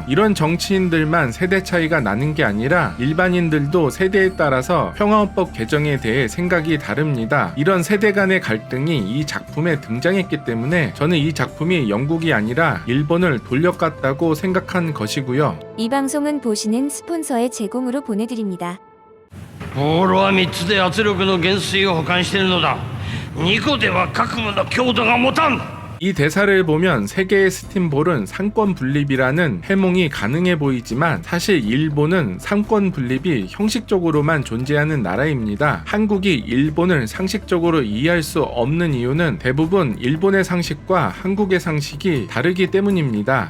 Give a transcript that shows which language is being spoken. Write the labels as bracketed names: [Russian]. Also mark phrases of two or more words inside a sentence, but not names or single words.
[Korean] 이런 정치인들만 세대 차이가 나는 게 아니라 일반인들도 세대에 따라서 평화헌법 개정에 대해 생각이 다릅니다. 이런 세대 간의 갈등이 이 작품에 등장했기 때문에 저는 이 작품이 영국이 아니라 일본을 돌려갔다고 생각한 것이고요. 이 방송은 보시는 스폰서의 제공으로 보내드립니다. [Japanese] ボールは3つで圧力の減衰を保管しているのだ。2個では核武の強度が持たん。 [Korean] 이 대사를 보면 세계의 스팀볼은 상권 분립이라는 해몽이 가능해 보이지만 사실 일본은 상권 분립이 형식적으로만 존재하는 나라입니다. 한국이 일본을 상식적으로 이해할 수 없는 이유는 대부분 일본의 상식과 한국의 상식이 다르기 때문입니다.